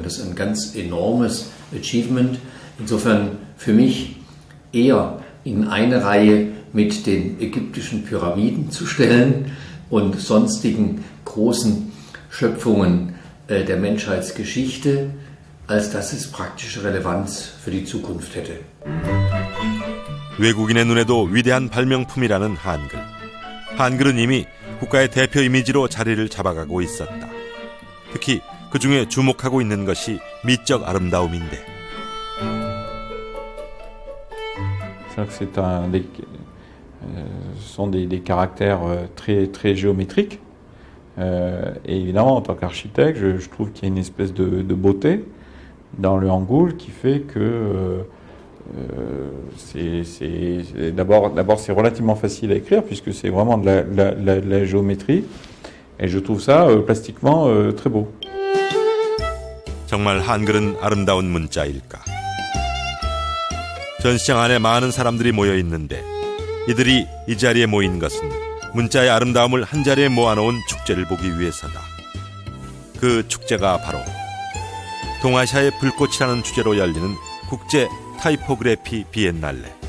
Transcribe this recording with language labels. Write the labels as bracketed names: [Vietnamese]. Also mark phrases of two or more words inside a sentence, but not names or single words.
[German] Das ist ein ganz enormes Achievement. Insofern für mich eher in eine Reihe mit den ägyptischen Pyramiden zu stellen und sonstigen großen Schöpfungen der Menschheitsgeschichte, als dass es praktische Relevanz für die Zukunft hätte. [Korean] 외국인의 눈에도 위대한 발명품이라는 한글. 한글은 이미 국가의 대표 이미지로 자리를 잡아가고 있었다. 특히 그 중에 주목하고 있는 것이 미적 아름다움인데. [French] Ce sont des caractères très géométriques. Et évidemment, en tant qu'architecte, je trouve qu'il y a une espèce de beauté dans le hangoul qui fait que d'abord c'est relativement facile à écrire puisque c'est vraiment de la géométrie. Et je trouve ça plastiquement très beau. [Korean] 정말 한글은 아름다운 문자일까? 전시장 안에 많은 사람들이 모여 있는데 이들이 이 자리에 모인 것은 문자의 아름다움을 한자리에 모아놓은 축제를 보기 위해서다. 그 축제가 바로 동아시아의 불꽃이라는 주제로 열리는 국제 타이포그래피 비엔날레.